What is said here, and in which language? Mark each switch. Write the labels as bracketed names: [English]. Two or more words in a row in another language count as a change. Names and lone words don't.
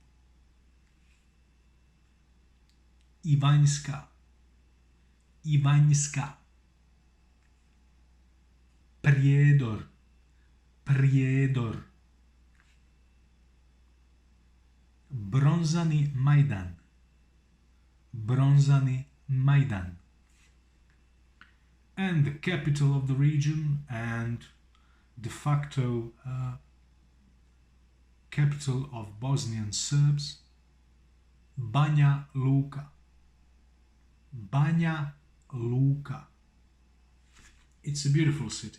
[English] Ivanjska, Ivanjska. Prijedor, Prijedor. Bronzani Majdan, Bronzani Majdan. And the capital of the region and de facto capital of Bosnian Serbs, Banja Luka. Banja luka. It's a beautiful city.